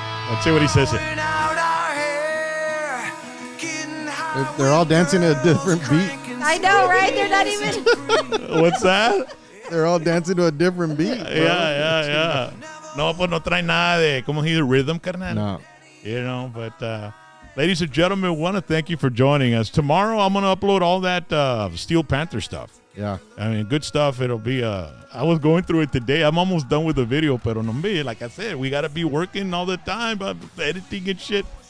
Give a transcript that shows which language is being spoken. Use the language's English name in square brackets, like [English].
[English] Let's see what he says here. out our hair, getting high. They're all dancing to a different beat. I know, right? They're not even. What's that? They're all dancing to a different beat. Bro. Yeah. [Spanish] No, pues no trae nada de, como [English] he rhythm, [Spanish] carnal. No. [English] You know, but ladies and gentlemen, we want to thank you for joining us. Tomorrow, I'm going to upload all that Steel Panther stuff. Yeah. I mean, good stuff. It'll be, I was going through it today. I'm almost done with the video, [Spanish] pero no me, [English] like I said, we got to be working all the time, editing and shit.